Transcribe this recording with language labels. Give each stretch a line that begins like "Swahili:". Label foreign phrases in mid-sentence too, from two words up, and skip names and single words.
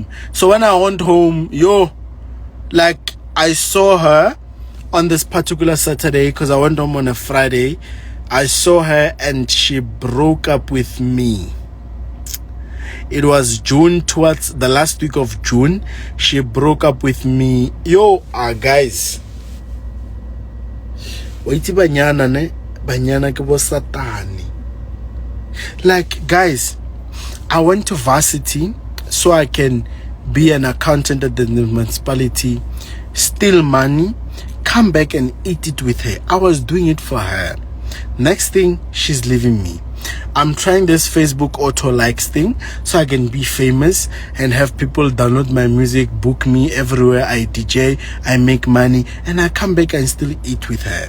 English: So when I went home, like I saw her on this particular Saturday, because I went home on a Friday. I saw her and she broke up with me. It was June, towards the last week of June. She broke up with me. Guys.
Tswana: Waiti banyana ne? Banyana ke bo satani.
English: Like, guys, I went to varsity so I can be an accountant at the municipality, steal money, come back and eat it with her. I was doing it for her. Next thing, she's leaving me. I'm trying this Facebook auto likes thing so I can be famous and have people download my music, book me everywhere I DJ, I make money, and I come back and still eat with her.